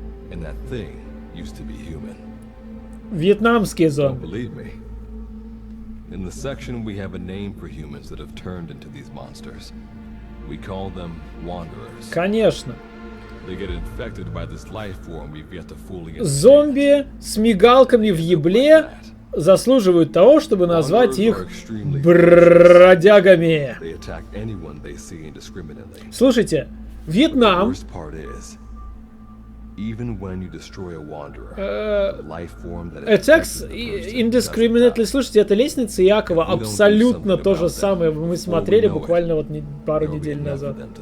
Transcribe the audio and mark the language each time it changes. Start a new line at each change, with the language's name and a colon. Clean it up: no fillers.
English: And that thing used to be human.
Russian: Вьетнамские зомби.
English: Don't believe me? In the section, we have a name for humans that have turned into these monsters. We call them wanderers.
Russian: Конечно.
English: They get infected by this life form we've yet to fully understand.
Russian: Зомби с мигалками в ебле заслуживают того, чтобы назвать их бродягами.
English: They attack anyone they see indiscriminately.
Russian: Слушайте, Вьетнам...
English: Even when you destroy a wanderer, the life form that attacks indiscriminately.
Russian: Слушайте, это лестница Якова, абсолютно то же самое мы смотрели буквально вот пару недель назад.